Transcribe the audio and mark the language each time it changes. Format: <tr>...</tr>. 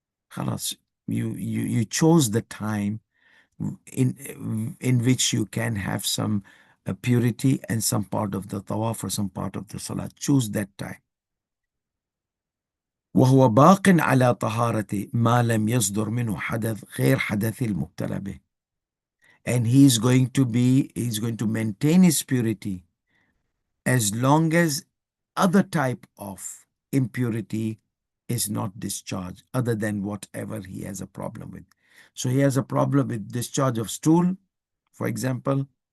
<en>Khalas, you chose the time in which you can have some purity and some part of the tawaf or some part of the salat. Choose that time.</en> <ar>وهو باق على طهارة ما لم يصدر منه حدث غير حدث المبتلى به.</ar> <en>And he's going to maintain his purity as long as other type of impurity is not discharged, other than whatever he has a problem with. So he has a problem with discharge of stool, for example.</en>